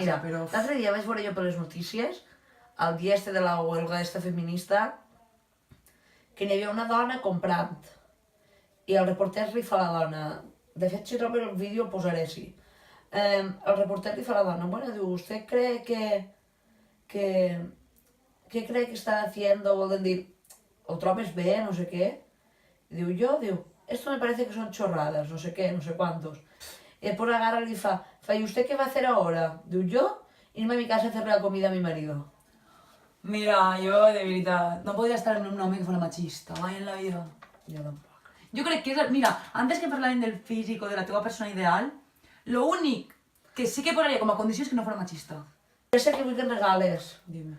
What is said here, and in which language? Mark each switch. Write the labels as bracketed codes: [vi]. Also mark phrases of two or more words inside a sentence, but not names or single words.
[ca] Mira, però... l'altre dia vaig veure jo per les notícies, el dia este de la [es] huelga esta [ca] feminista, que n'hi havia una dona comprant, i el reporter li fa a la dona, de fet si trobo el vídeo el posaré, sí. El reporter li fa a la dona, bueno, diu, [es] ¿usted cree ¿qué cree que está haciendo? [ca] Volen dir, ¿o trobes bé, [es] no sé qué? [ca] I diu, diu, [es] esto me parece que son chorradas, no sé qué, no sé cuántos. Y después agarra y le dice, ¿y usted qué va a hacer ahora? Diu, yo irme a mi casa a hacerle la comida a mi marido. [ca] Mira, jo, de veritat, no podria estar en un home que fos machista, mai en la vida. Jo tampoc. Jo crec que és... Mira, [es] antes que [ca] parlàvem del físic o de la teva persona ideal, lo únic que sí que posaria com a condició és que no fos machista. Jo sé que vull que em regales [es] Dime.